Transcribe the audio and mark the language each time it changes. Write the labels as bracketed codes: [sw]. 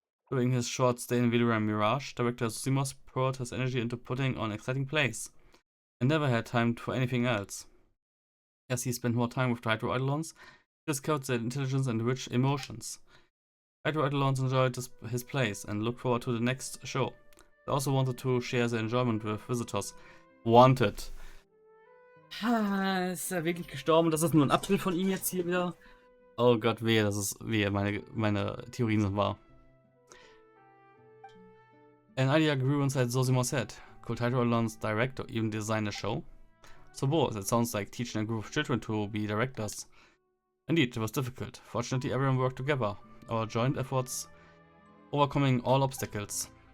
[en] During his short stay in Vidura Mirage, director Zosimos poured his energy into putting on exciting plays, and never had time for anything else. As he spent more time with the Hydro Eidolons, he discovered their intelligence and rich emotions. Hydro Eidolons enjoyed his plays and looked forward to the next show. They also wanted to share their enjoyment with visitors. Wanted. [de] Ist er wirklich gestorben? Das ist nur ein Abbild von ihm jetzt hier wieder. Oh Gott, wehe, das ist wehe, meine Theorien sind wahr. [en] An idea grew inside Zosimos' head. Could Hydro Eidolons direct or even design a show? So both, it sounds like teaching a group of children to be directors. Indeed, it was difficult. Fortunately, everyone worked together. Our joint efforts overcoming all obstacles.